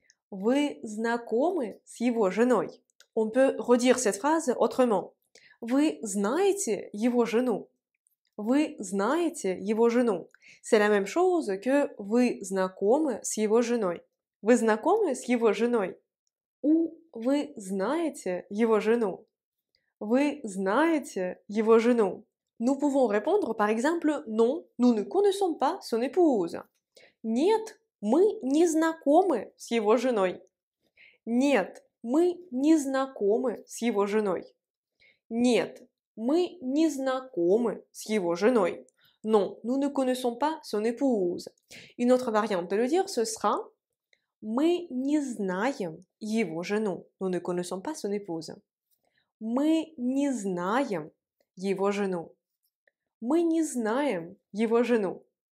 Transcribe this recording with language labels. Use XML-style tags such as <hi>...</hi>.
<ru>Вы знакомы с его женой?</ru> <fr>On peut redire cette phrase autrement.</fr> <ru>Вы знаете его жену? Вы знаете его жену?</ru> <fr>C'est la même chose que</fr> <ru>вы знакомы с его женой. Вы знакомы с его женой? Ou вы знаете его жену? Вы знаете его жену?</ru> <fr>Nous pouvons répondre par exemple non, nous ne connaissons pas son épouse.</fr> <ru>Нет, мы не знакомы с его женой. Нет, мы не знакомы с его женой. Нет, мы не знакомы с его женой.</ru> <fr>Non, nous ne connaissons pas son épouse. Une autre variante de le dire, ce sera</fr> <ru>мы не знаем его жену.</ru> <fr>Nous ne connaissons pas son épouse.</fr> <ru>Мы не знаем его жену. Мы не знаем его жену.</ru>